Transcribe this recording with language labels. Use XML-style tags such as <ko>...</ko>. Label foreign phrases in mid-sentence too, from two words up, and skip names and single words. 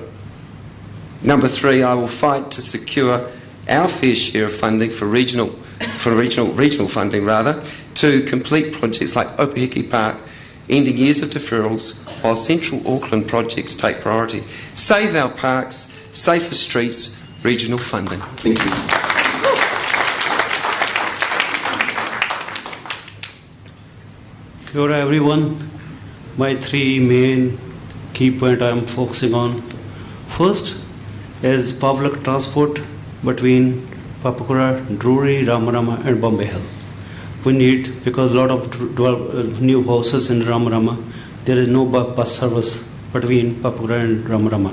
<en>Number three, I will fight to secure our fair share of funding for regional funding to complete projects like Opahiki Park, ending years of deferrals while Central Auckland projects take priority. Save our parks, safer streets, regional funding. Thank you.</en> <mi>Kia ora everyone.</mi> <en>My three main key points I am focusing on. First is public transport between Papakura, Drury, Ramarama and Bombay Hill. We need, because a lot of new houses in Ramarama, there is no bus service between Papakura and Ramarama.</en>